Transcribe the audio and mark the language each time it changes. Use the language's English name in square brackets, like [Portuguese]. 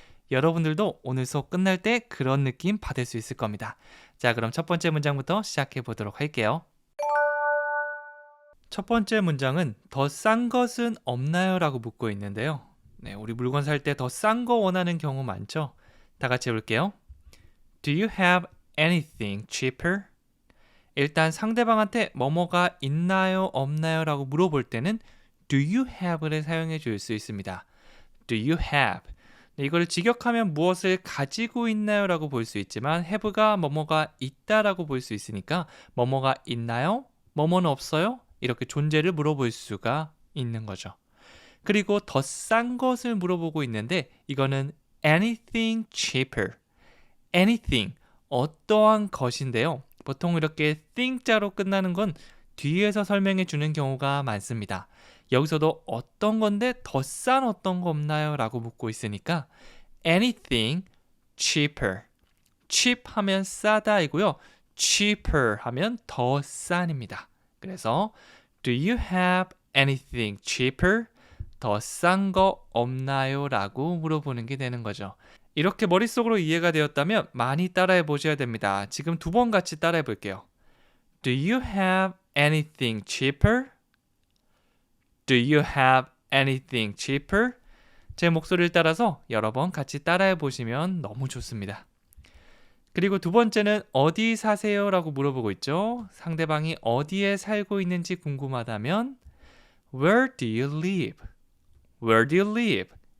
[Korean] 여러분들도 오늘 수업 끝날 때 그런 느낌 받을 수 있을 겁니다. 자, 그럼 첫 번째 문장부터 시작해 보도록 할게요. 첫 번째 문장은 더 싼 것은 없나요? 라고 묻고 있는데요. 네, 우리 물건 살 때 더 싼 거 원하는 경우 많죠? 다 같이 해볼게요. [English] Do you have anything cheaper? [Korean] 일단 상대방한테 뭐뭐가 있나요? 없나요? 라고 물어볼 때는 Do you have를 사용해 줄 수 있습니다. [English] Do you have? [Korean] 네, 이거를 직역하면 무엇을 가지고 있나요? 라고 볼 수 있지만 have가 뭐뭐가 있다라고 볼 수 있으니까 뭐뭐가 있나요? 뭐뭐는 없어요? 이렇게 존재를 물어볼 수가 있는 거죠. 그리고 더 싼 것을 물어보고 있는데 이거는 [English] anything cheaper. [Korean] anything, 어떠한 것인데요. 보통 이렇게 thing자로 끝나는 건 뒤에서 설명해 주는 경우가 많습니다. 여기서도 어떤 건데 더 싼 어떤 거 없나요? 라고 묻고 있으니까 [English] anything cheaper. [Korean] cheap 하면 싸다이고요. cheaper 하면 더 싼입니다. [English] 그래서 do you have anything cheaper? [Korean] 더 싼 거 없나요? 라고 물어보는 게 되는 거죠. 이렇게 머릿속으로 이해가 되었다면 많이 따라해 보셔야 됩니다. 지금 두 번 같이 따라해 볼게요. [English] Do you have anything cheaper? Do you have anything cheaper? [Korean] 제 목소리를 따라서 여러 번 같이 따라해 보시면 너무 좋습니다. 그리고 두 번째는 어디 사세요? 라고 물어보고 있죠. 상대방이 어디에 살고 있는지 궁금하다면 [English] Where do you live? Where do you live?